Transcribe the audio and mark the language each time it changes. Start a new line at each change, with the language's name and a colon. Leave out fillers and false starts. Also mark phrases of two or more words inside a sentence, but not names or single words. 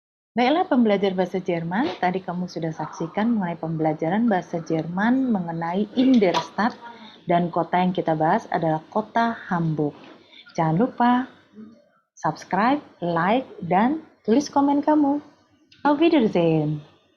Indonesian: Baiklah pembelajar bahasa Jerman, tadi kamu sudah saksikan mengenai pembelajaran bahasa Jerman mengenai
German: in der Stadt,
Indonesian: dan kota yang kita bahas adalah kota Hamburg. Jangan lupa subscribe, like, dan tulis komen kamu.
German: Auf Wiedersehen!